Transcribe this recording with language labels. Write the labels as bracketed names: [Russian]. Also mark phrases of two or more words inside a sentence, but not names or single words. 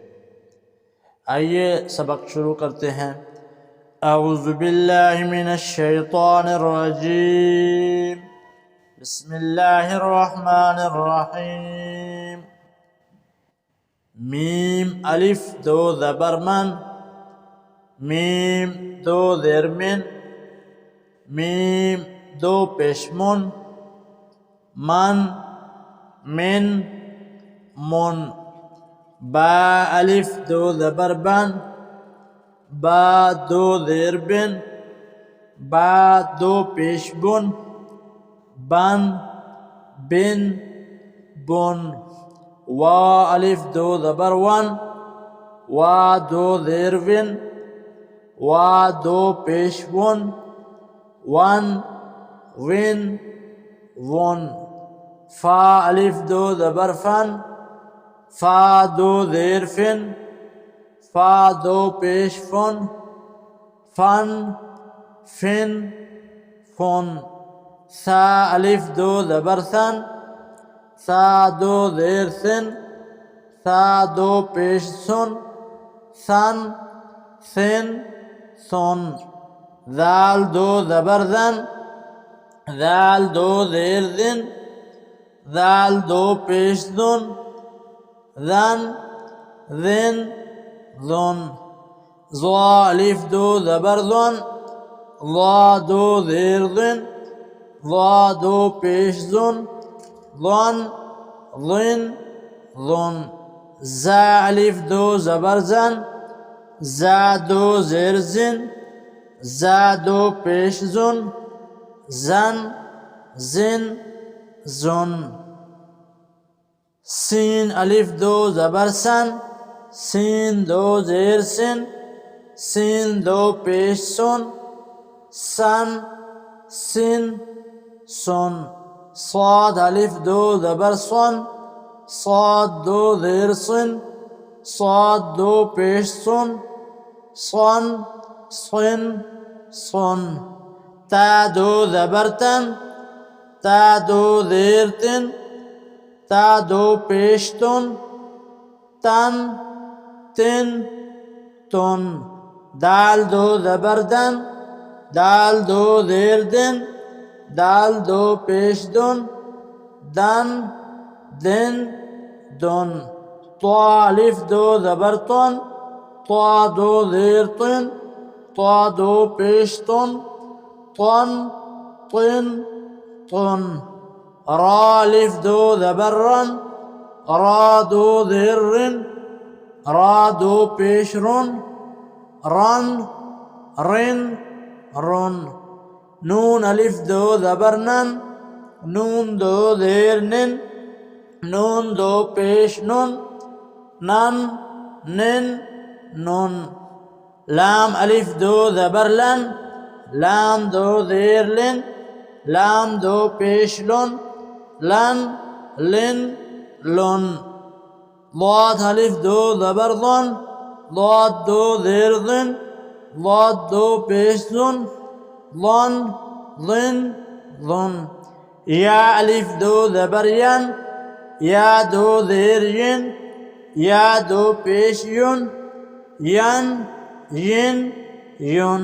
[Urdu] آئیے سبق شروع کرتے ہیں۔ [Arabic] اعوذ باللہ من الشیطان الرجیم، بسم اللہ الرحمن الرحیم۔ [Urdu] میم الف 2 زبر من، میم 2 زیر من، میم 2 پیش من، من من من۔ با الف 2 زبر بن، با 2 زیر بن، با 2 پیش بن، بن بن بن۔ وا الف 2 زبر ون، وا 2 زیر ون، وا 2 پیش ون، ون ون ون۔ فا الف 2 زبر فن، فا 2 زیر فن، فا 2 پیش فن، فن فن فن۔ سا الف 2 زبر سن، سا 2 زیر سن، سا 2 پیش سن، سن سن سن۔ ذال 2 زبر زن، ذال 2 زیر زن، ذال 2 پیش زن، ذن ذن ذن۔ ضا الف 2 زبر ظن، ضا 2 زیر ظن، ضا 2 پیش ظن، ظن ظن ظن۔ زا الف 2 زبر زن، زا 2 زیر زن، زا 2 پیش زن، زن زن زن۔ سین الف 2 زبر سن، سین 2 زیر سن، سین 2 پیش سن، سن سن سن۔ صاد الف 2 زبر سن، صاد 2 زیر سن، صاد 2 پیش سن، سن سن سن۔ تا 2 زبر تن، تا 2 زیر تن، تا 2 پیش تن، تن تن تن۔ دال 2 زبر دن، دال 2 زیر دن، دال 2 پیش دن، دن دن دن۔ طا الف 2 زبر طن، طا 2 زیر طن، طا 2 پیش طن، طن طن طن۔ را الف 2 زبر رن، را 2 زیر رن، را 2 پیش رن، رن رن رن۔ نون الف 2 زبر نن، نون 2 زیر نن، نون 2 پیش نن، نن نن نن۔ لام الف 2 زبر لن، لام 2 زیر لن، لام 2 پیش لن، لن لن لن۔ ضاد الف 2 زبر ظن، ضاد 2 زیر ظن، ضاد 2 پیش ظن، ظن ظن ظن۔ یا الف 2 زبر ین، یا 2 زیر ین، یا 2 پیش ین، ین ین ین۔